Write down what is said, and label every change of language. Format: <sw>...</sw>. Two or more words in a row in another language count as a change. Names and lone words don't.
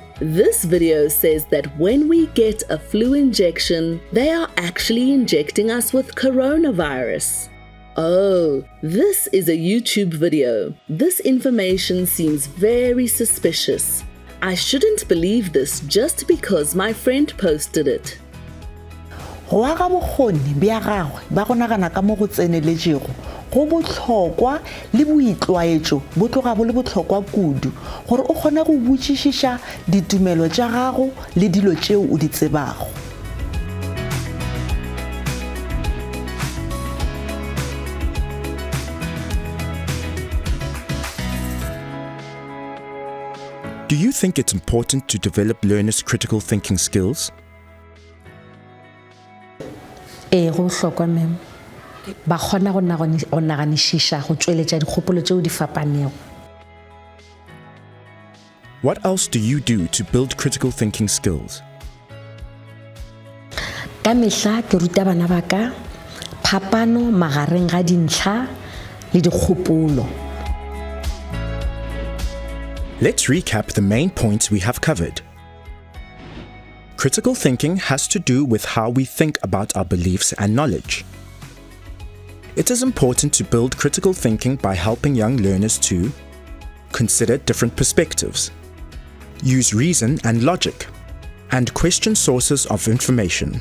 <en>This video says that when we get a flu injection, they are actually injecting us with coronavirus. Oh, this is a YouTube video. This information seems very suspicious. I shouldn't believe this just because my friend posted it.</en> <nso>Go aga bokgoni bja gagwe ba go nagana ka mo go tseneletšego go botlhokwa le boitlwaetšo bo tloga bo le botlhokwa kudu gore o kgone go botšišiša ditumelo tša gago le dilo tšeo o di tsebago.</nso> <en>Do you think it's important to develop learners' critical thinking skills?</en> <nso>Go hlokwa mem. Ba kgona go naganishisha go tšweletša dikgopolo tšeo di fapanego.</nso> <en>What else do you do to build critical thinking skills?</en> <nso>Ka mehla ke ruta bana ba ka phapano magareng ga dintlha le dikgopolo.</nso> <en>Let's recap the main points we have covered. Critical thinking has to do with how we think about our beliefs and knowledge. It is important to build critical thinking by helping young learners to consider different perspectives, use reason and logic, and question sources of information.</en>